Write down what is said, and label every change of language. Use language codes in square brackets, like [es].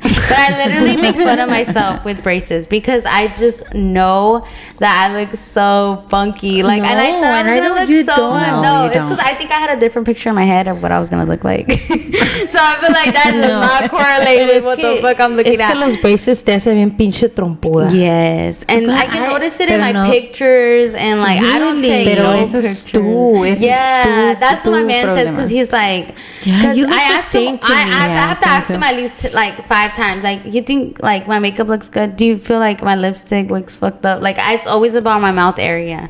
[en] But I literally make fun of myself with braces because I just know that I look so funky. Like, and I thought I was going to look so much. No, it's because I think I had a different picture in my head of what I was gonna look like. So I feel like that does not correlate with what the fuck I'm looking at. [es] Es que los braces te hacen bien pinche trompuda. [en] Yes, and I can notice it in my pictures, and like I don't take [es] pero no eso es [en] pictures. [es] tú. [en] That's what my man says because he's like, because I asked him, I have to ask him at least like 5 times. Like, you think like my makeup looks good? Do you feel like my lipstick looks fucked up? Like, it's always about my mouth area.